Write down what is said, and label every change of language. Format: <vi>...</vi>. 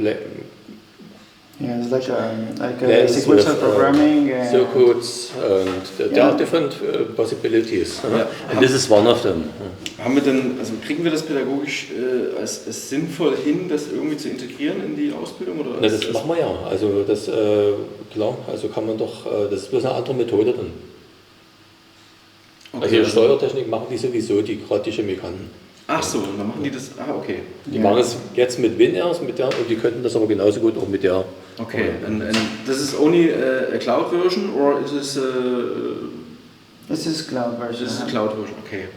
<en>Yeah, it's like a sequential programming. Circuits, and there are different possibilities. Ja. And this is one of them.</en> <de>Kriegen wir das pädagogisch als sinnvoll hin, das irgendwie zu integrieren in die Ausbildung? Oder Das machen wir ja. Also das, klar, also kann man doch, das ist bloß eine andere Methode dann. Okay, also die Steuertechnik machen die sowieso, gerade die Chemikanten. Ach so, dann machen die das, okay. Die machen es jetzt mit Winners, und die könnten das aber genauso gut auch mit der.</de> <en>Okay, and this is only a cloud version, or is this This is cloud version. This is a cloud version, okay.</en>